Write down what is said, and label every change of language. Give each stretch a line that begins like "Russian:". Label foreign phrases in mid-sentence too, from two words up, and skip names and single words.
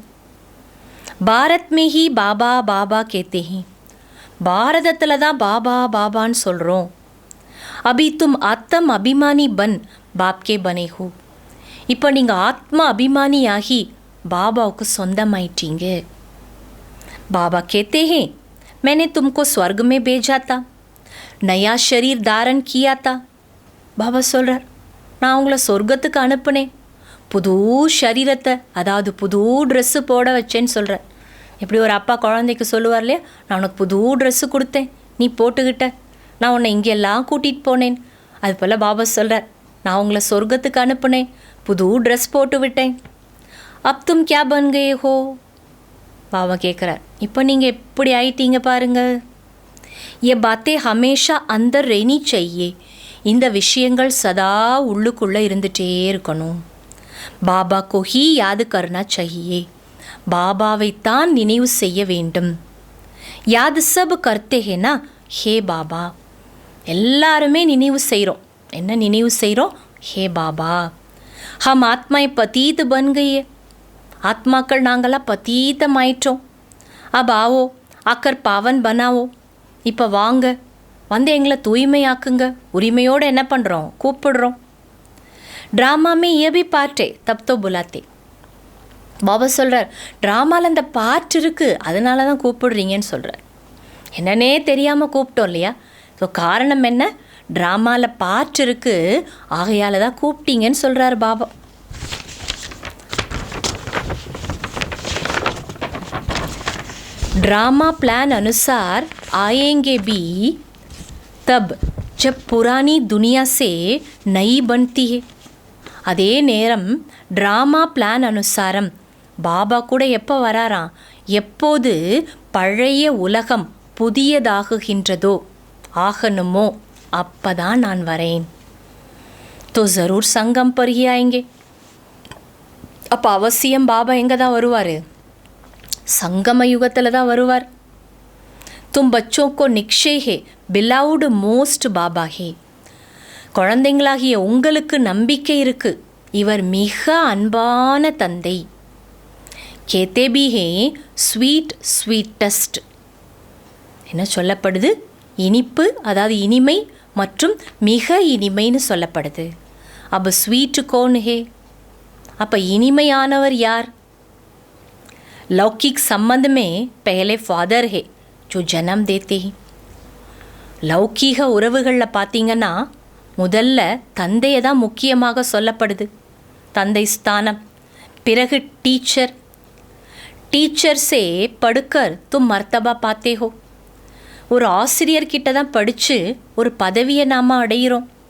Hindi: भारत में ही बाबा बाबा कहते हैं.
Tamil: பாரதத்தில் தான் பாபா பாபான்னு சொல்கிறோம்.
Hindi: अभी तुम आत्म अभिमानी बन बाप के बने हो.
Tamil: இப்போ நீங்கள் ஆத்மா அபிமானியாகி பாபாவுக்கு சொந்தமாயிட்டீங்க.
Hindi: बाबा कहते हैं मैंने तुमको स्वर्ग में भेजा था, नया शरीर धारण किया था.
Tamil: பாபா சொல்கிறார், நான் உங்களை சொர்க்கத்துக்கு அனுப்புனேன், புது ஷரீரத்தை, அதாவது புது ட்ரெஸ்ஸு போட வச்சேன்னு சொல்கிறார். இப்படி ஒரு அப்பா குழந்தைக்கு சொல்லுவார் இல்லையா, நான் உனக்கு புது ட்ரெஸ்ஸு கொடுத்தேன், நீ போட்டுக்கிட்ட, நான் உன்னை இங்கெல்லாம் கூட்டிகிட்டு போனேன். அது போல் பாபா சொல்கிறார், நான் உங்களை சொர்க்கத்துக்கு அனுப்புனேன், புது ட்ரெஸ் போட்டு விட்டேன்.
Hindi: अब तुम क्या बन के हो.
Tamil: பாபா கேட்குறார், இப்போ நீங்கள் எப்படி ஆயிட்டீங்க பாருங்கள்.
Hindi: ये बातें हमेशा अंदर रहनी चाहिए.
Tamil: இந்த விஷயங்கள் சதா உள்ளுக்குள்ளே இருந்துகிட்டே இருக்கணும்.
Hindi: பாபா को ही याद करना चाहिए.
Tamil: பாபாவைத்தான் நினைவு செய்ய வேண்டும்.
Hindi: याद सब करते हैं ना, हे बाबा.
Tamil: எல்லாருமே நினைவு செய்கிறோம். என்ன நினைவு செய்கிறோம்,
Hindi: हे बाबा. हम आत्माएं पतीत बन गई है.
Tamil: ஆத்மாக்கள் நாங்களாம் பதீதமாயிட்டோம்.
Hindi: अब आओ आकर पावन बनाओ.
Tamil: இப்போ வாங்க, வந்து எங்களை தூய்மையாக்குங்க. உரிமையோடு என்ன பண்ணுறோம், கூப்பிடுறோம்.
Hindi: ட்ராமாமே ये भी पार्ट है तब तो बुलाते.
Tamil: பாபா சொல்கிறார், ட்ராமாவில் அந்த பாட்டு இருக்குது, அதனால தான் கூப்பிடுறீங்கன்னு சொல்கிறார். என்னன்னே தெரியாமல் கூப்பிட்டோம் இல்லையா. ஸோ காரணம் என்ன, ட்ராமாவில் பாட்டு இருக்குது, ஆகையால் தான் கூப்பிட்டீங்கன்னு சொல்கிறார் பாபா.
English: drama plan
Hindi: अनुसार आएंगे भी तब जब पुरानी दुनिया से नई बनती है.
Tamil: அதே நேரம்
English: drama plan
Tamil: அனுசாரம் பாபா கூட எப்போ வராராம், எப்போது பழைய உலகம் புதியதாகுகின்றதோ ஆகணுமோ அப்பதான் நான் வரேன்.
Hindi: तो ज़रूर संगम पर ही आएंगे.
Tamil: அப்போ அவசியம் பாபா எங்கே தான் வருவார், சங்கம யுகத்தில் தான் வருவார்.
Hindi: तुम बच्चों को निक्षय है
English: beloved most
Hindi: बाबा है.
Tamil: குழந்தைங்களாகிய உங்களுக்கு நம்பிக்கை இருக்குது, இவர் மிக அன்பான தந்தை.
Hindi: कहते भी हैं
English: sweet sweetest.
Tamil: என்ன சொல்லப்படுது, இனிப்பு, அதாவது இனிமை மற்றும் மிக இனிமைன்னு சொல்லப்படுது. அப்போ ஸ்வீட்டு
Hindi: कौन है,
Tamil: அப்போ இனிமையானவர் யார்.
Hindi: लौकिक संबंध में पहले फादर है जो जन्म देते हैं.
Tamil: லௌகீக உறவுகளில் பார்த்தீங்கன்னா முதல்ல தந்தையை தான் முக்கியமாக சொல்லப்படுது, தந்தை ஸ்தானம். பிறகு டீச்சர்.
Hindi: टीचर से पढ़कर तुम मर्तबा पाते हो.
Tamil: ஒரு ஆசிரியர்கிட்ட தான் படித்து ஒரு பதவியை நாம் அடைகிறோம்.